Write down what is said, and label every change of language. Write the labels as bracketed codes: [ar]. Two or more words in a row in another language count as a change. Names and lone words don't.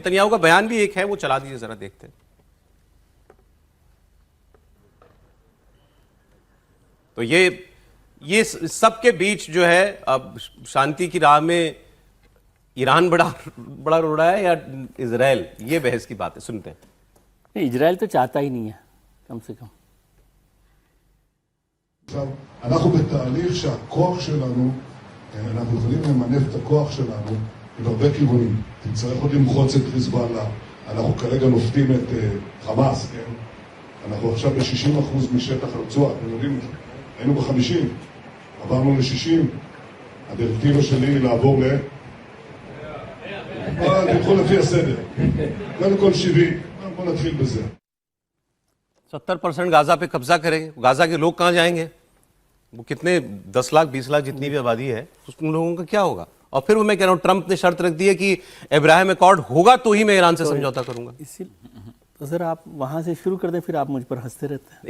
[hi] नेतन्याहू का बयान भी एक है, वो चला दीजिए जरा, देखते हैं। तो ये सबके बीच जो है अब शांति की राह में ईरान बड़ा रोड़ा है या इजराइल, ये बहस की बात है। सुनते हैं। इजराइल तो चाहता ही नहीं है कम से कम। [he] עכשיו, אנחנו בתהליך שהכוח שלנו, אנחנו יכולים למנף את הכוח שלנו עם הרבה כיוונים. תצטרך עוד למחוץ את חיזבאללה, אנחנו כרגע נופתים את חמאס, כן? אנחנו עכשיו ב-60% משטח הרצועה, אתם יודעים, היינו ב-50, עברנו ל-60, הדירקטיבה שלי היא לעבור תלכו לפי הסדר, קודם כל 70, בוא נתחיל בזה. [hi] 70% गाजा पे कब्जा करेंगे, गाजा के लोग कहाँ जाएंगे? वो कितने 10 लाख 20 लाख जितनी भी आबादी है उन लोगों का क्या होगा? और फिर वो मैं कह रहा हूँ ट्रंप ने शर्त रख दी है कि अब्राहम अकॉर्ड होगा तो ही मैं ईरान से समझौता करूंगा। इसी तो सर आप वहाँ से शुरू कर दें, फिर आप मुझ पर हंसते रहते हैं।